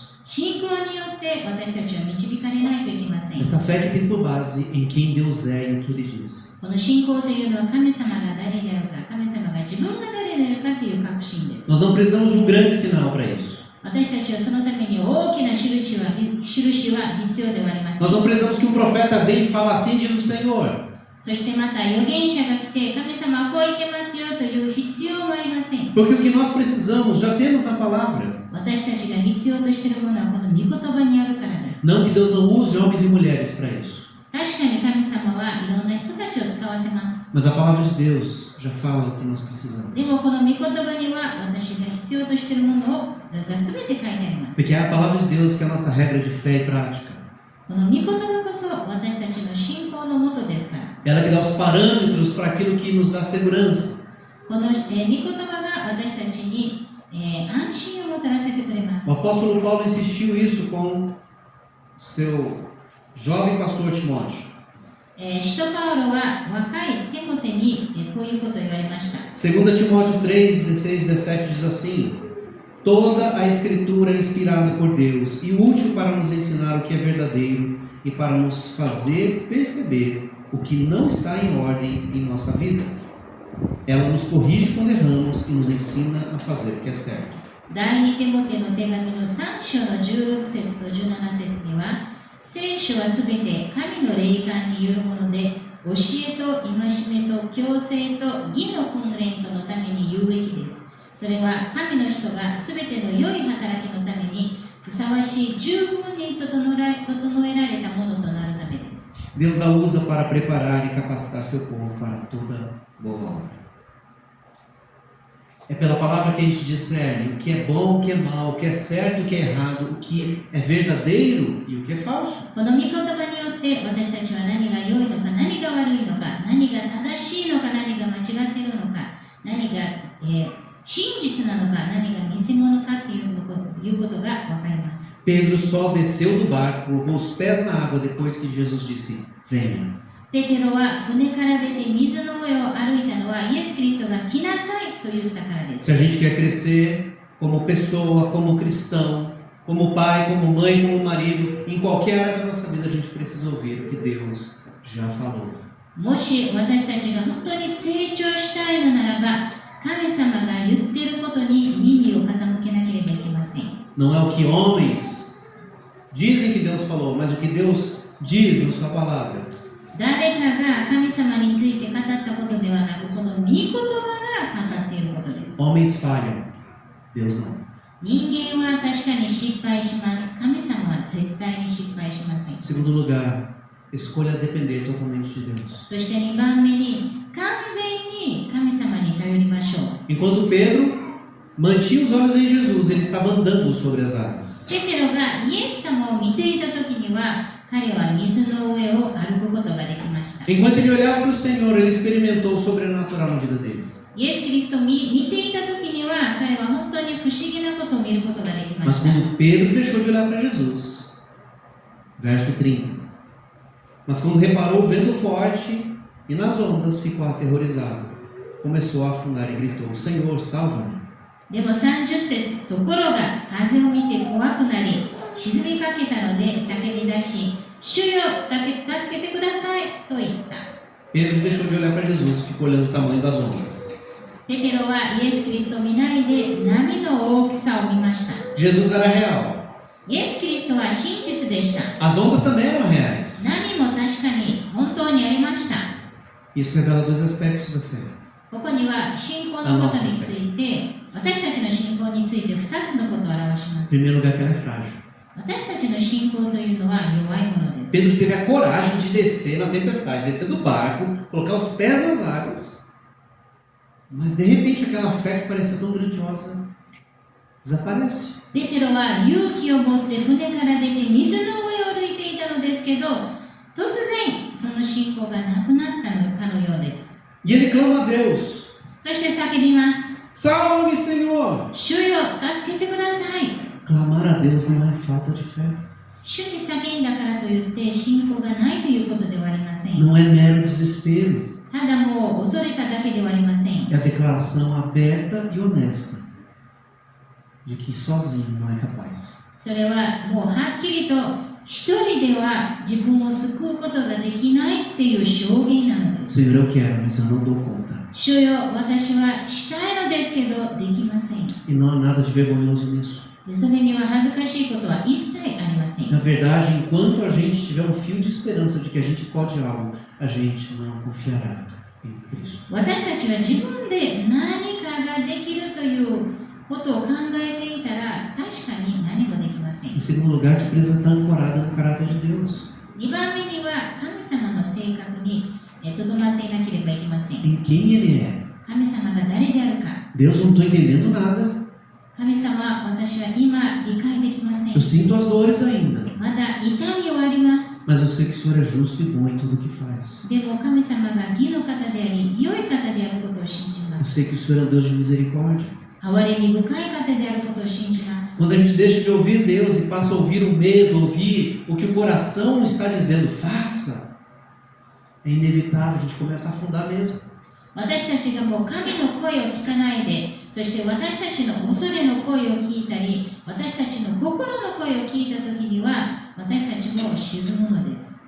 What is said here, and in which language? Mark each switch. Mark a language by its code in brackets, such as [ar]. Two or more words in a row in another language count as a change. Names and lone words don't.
[ja] 信仰によって私たちは導かれないといけません。 [pt] Essa fé que tem por base em quem Deus é e em que Ele diz. [ja] この信仰というのは神様が誰であるか、神様が自分が誰であるかという確信です。 [pt] Nós não precisamos de um grande sinal para isso. [ja] 私たちはそのために大きな印は必要ではありません。 [pt] Nós não precisamos que um profeta venha e fale: assim diz o Senhor. [ja] そしてまた預言者が来て神様はこう言ってますよという必要もありません。 [pt] Porque o que nós precisamos já temos na palavra. [ja] 私たちが必要としているものはこの御言葉にあるからです。 [pt] Não que Deus não use homens e mulheres para isso. [ja] 確かに神様はいろんな人たちを使わせます。 [pt] Mas a palavra de Deus já fala o que nós precisamos. [ja] でもこの御言葉には私が必要としているものが全て書いてあります。 [pt] Porque é a palavra de Deus que é a nossa regra de fé e prática. [ja] この御言葉こそ私たちの信仰のもとですから。 [pt] Ela que dá os parâmetros para aquilo que nos dá segurança. [ja] この、御言葉が私たちに、安心をもたらせてくれます。 [pt] O apóstolo Paulo insistiu isso com seu jovem pastor Timóteo. [ja] 使徒パウロは若いテモテに、こういうことを言われました。 [pt] 2 Timóteo 3, 16, 17 diz assim: Toda a escritura é inspirada por Deus e útil para nos ensinar o que é verdadeiro e para nos fazer perceber o que não está em ordem em nossa vida. Ela nos corrige quando erramos e nos ensina a fazer o que é certo. [ja] 第2テモテの手紙の3章の16節と17節には、聖書はすべて神の霊感によるもので、教えと戒めと矯正と義の訓練とのために有益です。それは神の人がすべての良い働きのためにふさわしい十分に整えられたものとなるためです。 [pt] Deus a usa para preparar e capacitar seu povo para toda boa obra. É pela palavra que a gente discerne o que é bom, o que é mal, o que é certo, o que é errado, o que é verdadeiro e o que é falso. [ja] この御言葉によって私たちは何が良いのか何が悪いのか何が正しいのか何が間違っているのか何が、真実なのか何が偽物かということが分かります。 [pt] Pedro só desceu do barco, colocou os pés na água depois que Jesus disse: venha. [ja] ペテロは船から出て水の上を歩いたのはイエス・キリストが来なさいと言ったからで [pt] Se [ja] す。 [pt] a gente quer crescer como pessoa, como cristão, como pai, como mãe, como marido, em qualquer área da nossa vida, a gente precisa ouvir o que Deus já falou. [ja] もし私たちが本当に成長したいのならば神様が言っていることに耳を傾けなければいけません。 [pt] Não é o que homens dizem que Deus falou, mas o que Deus diz na sua palavra. [ja] 誰かが神様について語ったことではなく、この御言葉が語っていることです。 [pt] Homens falham, Deus não. [ja] 人間は確かに失敗します。神様は絶対に失敗しません。 [pt] Em segundo lugar, escolha depender totalmente de Deus. [ja] そして2番目に、完全に神様に頼りましょう。 [pt] Enquanto Pedro mantinha os olhos em Jesus, ele estava andando sobre as águas. [ja] ペテロがイエス様を見ていたときには、彼は水の上を歩くことができました。 [pt] Enquanto ele olhava para o Senhor, ele experimentou o sobrenatural na vida dele. [ja] イエス・キリストを見ていたときには、彼は本当に不思議なことを見ることができま [pt] Mas [ja] した。 [pt] quando Pedro deixou de olhar para Jesus, verso 30, Mas quando reparou o vento forte e nas ondas, ficou aterrorizado. Começou a afundar e gritou: Senhor, salva-me. [ja] でも30節、ところが風を見て怖くなり、沈みかけたので叫び出し、主よ、助けてくださいと言った。 [pt] Pedro deixou de olhar para Jesus e ficou olhando o tamanho das ondas. [ja] ペテロはイエス・キリストを見ないで波の大きさを見ました。 [pt] Jesus era real. [ja] イエス・キリストは真実でした。 [pt] As ondas também eram reais. [ja] 波も確かに本当にありました。 [pt] Isso revela dois aspectos da fé. [ja] ここには信仰のことについて、私たちの信仰について2つのことを表しま [pt] Em [ja] す。 [pt] primeiro lugar, que ela é frágil. [ja] 私たちの信仰というのは弱いものです。 [pt] Pedro teve a coragem de descer na tempestade, descer do barco, colocar os pés nas águas. Mas de repente aquela fé que parecia tão grandiosa desaparece. [ja] ペテロは勇気を持って船から出て水の上を歩いていたのですけど、突然その信仰がなくなったのかのようです。 [pt] E ele clama a Deus: [ja] そして叫びます。 [pt] Salva-me, Senhor! [ja] 主よ、助けてください。 [pt] Clamar a Deus não é falta de fé. [ja] 主に叫んだからといって信仰がないということではありません。 [pt] Não é mero desespero. [ja] ただもう恐れただけではありません。 [pt] É a declaração aberta e honesta de que sozinho não é capaz. [ja] それはもうはっきりと一人では自分を救うことができないっていう証言なのです。 [pt] Senhor, eu quero, mas eu não dou conta. [ja] 主よ、私はしたいのですけどできません。 [pt] E não há nada de vergonhoso nisso. [ja] でそれには恥ずかしいことは一切ありません。 [pt] Na verdade, enquanto a gente tiver um fio de esperança de que a gente pode algo, a gente não confiará em Cristo. [ja] 私たちは自分で何かができるということを考えていたら確かに何もできません。 [pt] Em segundo lugar, que precisa estar ancorada no caráter de Deus. [ja] 2 番目には神様の性格にとどまっていなければいけません。 [pt] Em quem Ele é. [ja] 神様が誰であるか。 [pt] Deus, não estou entendendo nada. [ja] 神様、私は今理解できません。 [pt] Eu sinto as dores ainda. [ja] まだ痛みはあります。 [pt] Mas eu sei que o Senhor é justo e bom em tudo o que faz. [ja] でも神様が義の方であり、良い方であることを信じま [pt] Eu [ja] す。 [pt] sei que o Senhor é um Deus de misericórdia. [ja] 憐れみ深い方であることを信じます。 [pt] Quando a gente deixa de ouvir Deus e passa a ouvir o medo, ouvir o que o coração está dizendo, faça, é inevitável, a gente começa a afundar mesmo. [ja] 私たちがもう神の声を聞かないで、そして私たちの恐れの声を聞いたり、私たちの心の声を聞いたときには、私たちも沈むのです。